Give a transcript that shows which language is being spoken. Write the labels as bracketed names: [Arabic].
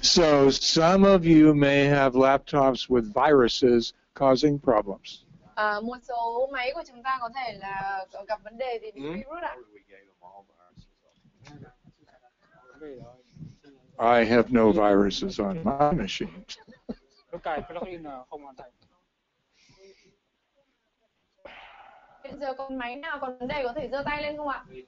[English] So some of you may have laptops with viruses causing problems. [Vietnamese] Một số máy của chúng ta có thể là gặp vấn đề vì bị virus ạ. [English] I have no viruses on my machine. [Vietnamese] Lúc cài plugin là không hoàn thành. Hiện giờ còn máy nào còn vấn đề có thể giơ tay lên không ạ?